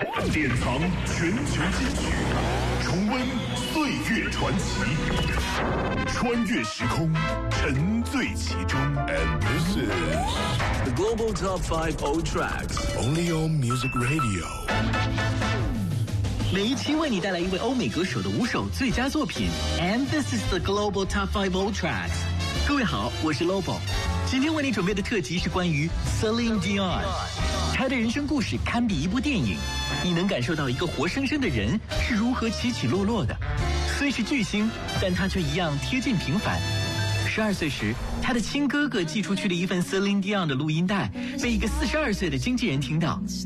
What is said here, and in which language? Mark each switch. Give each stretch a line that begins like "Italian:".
Chinese: 典藏全球金曲，重温岁月传奇，穿越时空，沉醉其中。
English: And this is the Global Top 5 Old Tracks, only on Music Radio.
Chinese: 每一期为你带来一位欧美歌手的五首最佳作品。
English: And this is the Global Top 5 Old Tracks.
Chinese: 各位好，我是 Lobo。今天为你准备的特辑是关于 Celine Dion。她的人生故事堪比一部电影，你能感受到一个活生生的人是如何起起落落的。虽是巨星，但她却一样贴近平凡。12岁时，她的亲哥哥寄出去了一份 Celine Dion 的录音带，被一个42岁的经纪人听到。